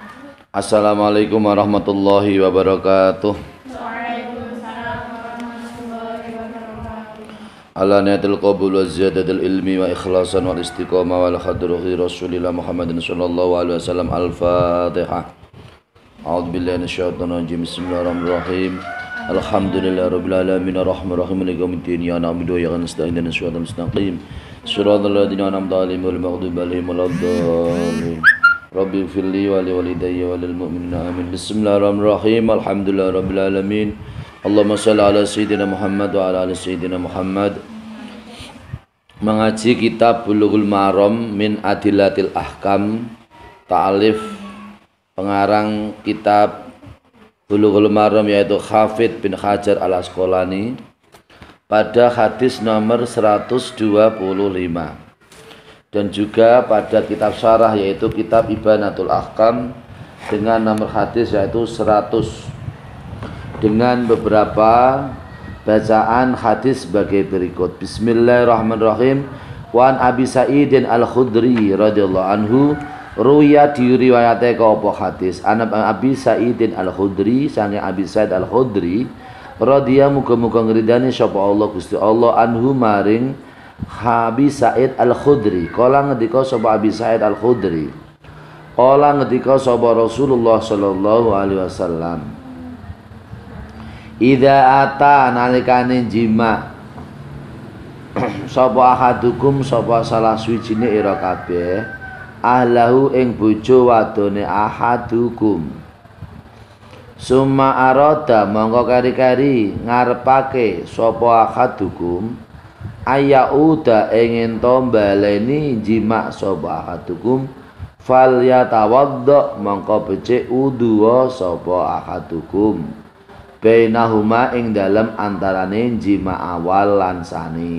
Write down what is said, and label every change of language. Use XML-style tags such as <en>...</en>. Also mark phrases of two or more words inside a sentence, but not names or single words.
<ar>السلام عليكم ورحمة الله وبركاته. وعليكم السلام ورحمة الله وبركاته. على نية القبول وزيادة العلم وإخلاصا والاستقامة والخضر رسول الله محمد صلى الله عليه وسلم. الفاتحة. أعوذ بالله من الشيطان الرجيم بسم الله الرحمن الرحيم. الحمد لله رب العالمين الرحمن الرحيم مالك يوم الدين. إياك نعبد وإياك نستعين اهدنا الصراط المستقيم صراط الذين أنعمت عليهم غير المغضوب عليهم ولا الضالين. رب اغفر لي ولوالدي وللمؤمنين آمين. بسم الله الرحمن الرحيم الحمد لله رب العالمين. اللهم صل على سيدنا محمد وعلى آل سيدنا محمد.</ar> <id>Mengaji kitab Bulughul Maram min Adillatil Ahkam, ta'alif pengarang kitab Bulughul Maram yaitu Hafidz bin Hajar Al-Asqalani pada hadis nomor 125. Dan juga pada kitab syarah yaitu kitab Ibanatul Ahkam dengan nomor hadis yaitu 100 dengan beberapa bacaan hadis sebagai berikut.</id> <ar>بسم الله الرحمن الرحيم.</ar> <jv>Wan Abi Sa'idin Al-Khudri</jv> <ar>رضي الله عنه</ar> <jv>ruya diriwayate apa hadis Abi Sa'idin Al-Khudri sange Abi Sa'id Al-Khudri radhiyallahu muga-muga ngridani sapa Allah Gusti Allah anhu maring Abi Sa'id Al-Khudri. Kala ngendika sapa Abi Sa'id Al-Khudri, kala ngendika sapa Rasulullah</jv> <ar>صلى الله عليه وسلم, إذا أتى</ar> <jv>nalikane jima sapa ahadukum sapa salah suwijine ira kabeh ahlahu ing bojo wadone ahadukum</jv> <ar>ثم أراد</ar> <jv>mongko kari-kari ngarepake sapa ahadukum ayauda ingin to baleni jima sapa ahadukum</jv> <ar>فليتوضأ</ar> <jv>mongko becik wudu sapa ahadukum bainahuma ing dalem antarane jima awal lan sani.</jv>